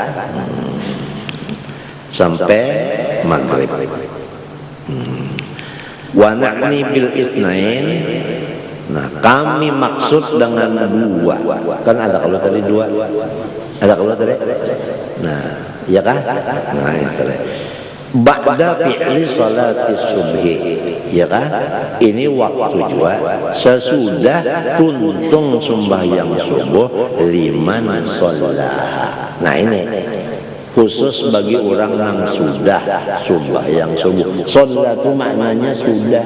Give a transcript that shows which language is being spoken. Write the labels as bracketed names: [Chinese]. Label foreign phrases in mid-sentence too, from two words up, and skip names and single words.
[Indonesian] Sampai maghrib. [Arabic] ونعني بالاثنين. [Indonesian] Nah, kami maksud dengan dua. Kan ada kalau tadi dua. Ada kalau tadi. Nah, ya kan? Nah, itu. [Arabic] بعد فعل صلاة الصبح. [Indonesian] Ya kan? [Banjar] Ini waktu juga sesudah tuntung sembahyang subuh [Arabic] لمن صلاها. [Indonesian] Nah, ini khusus bagi orang yang sudah sembahyang subuh. Sholat itu maknanya sudah.